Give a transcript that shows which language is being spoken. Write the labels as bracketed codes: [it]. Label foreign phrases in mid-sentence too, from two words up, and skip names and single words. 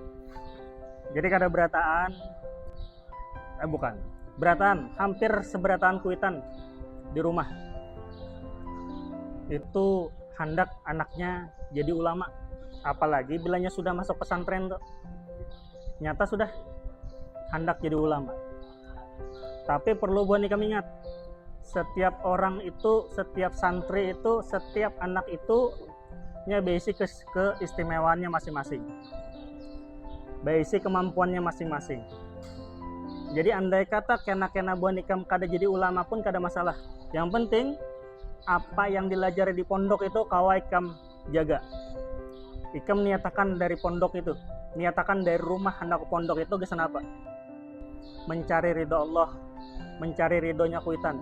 [bjn] Jadi kada berataan, bukan berataan, hampir seberataan kuitan di rumah. Itu hendak anaknya jadi ulama, apalagi bilanya sudah masuk pesantren tuh. Nyata sudah hendak jadi ulama. Tapi perlu buat kami ingat, setiap orang itu, setiap santri itu, setiap anak itu punya basic keistimewaannya masing-masing, basic kemampuannya masing-masing. Jadi andai kata kena buat ikam kada jadi ulama pun kada masalah. Yang penting apa yang dilajari di pondok itu kawai ikam jaga. Ikam niatakan dari pondok itu, niatakan dari rumah hendak ke pondok itu kesan apa? Mencari ridho Allah, mencari ridhonya kuitan.